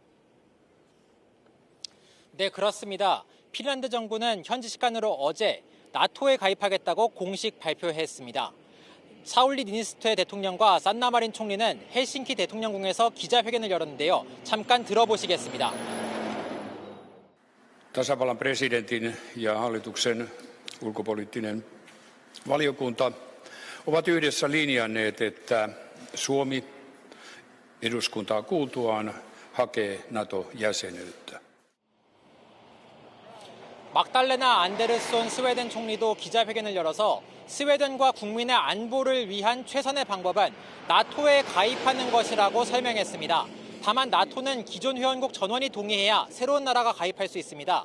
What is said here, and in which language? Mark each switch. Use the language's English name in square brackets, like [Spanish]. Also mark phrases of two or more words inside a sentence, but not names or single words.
[Korean] 네, 그렇습니다. 핀란드 정부는 현지 시간으로 어제 나토에 가입하겠다고 공식 발표했습니다. 사울리 니니스토 대통령과 산나 마린 총리는 헬싱키 대통령궁에서 기자회견을 열었는데요. 잠깐 들어보시겠습니다. [Finnish] Tasavallan presidentin ja hallituksen ulkopoliittinen valiokunta ovat yhdessä linjanneet, että Suomi eduskuntaa kuultuaan hakee NATO-jäsenyyttä. [Korean] 막달레나 안데르손 스웨덴 총리도 기자회견을 열어서 스웨덴과 국민의 안보를 위한 최선의 방법은 나토에 가입하는 것이라고 설명했습니다. 다만 나토는 기존 회원국 전원이 동의해야 새로운 나라가 가입할 수 있습니다.